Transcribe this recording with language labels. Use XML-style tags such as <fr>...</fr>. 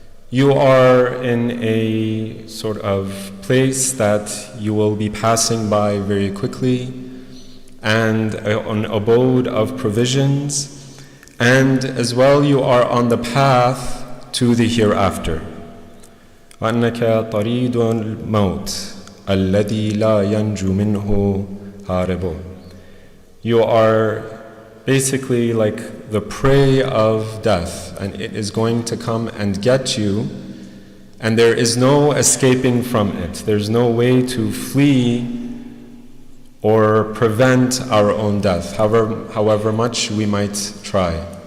<en>You are in a sort of place that you will be passing by very quickly, and an abode of provisions, and as well you are on the path to the hereafter.</en> <ar>وأنك طريد الموت الذي لا ينجو منه هارب.</ar> <en>You are basically like the prey of death, and it is going to come and get you, and there is no escaping from it. There's no way to flee or prevent our own death, however much we might try.</en>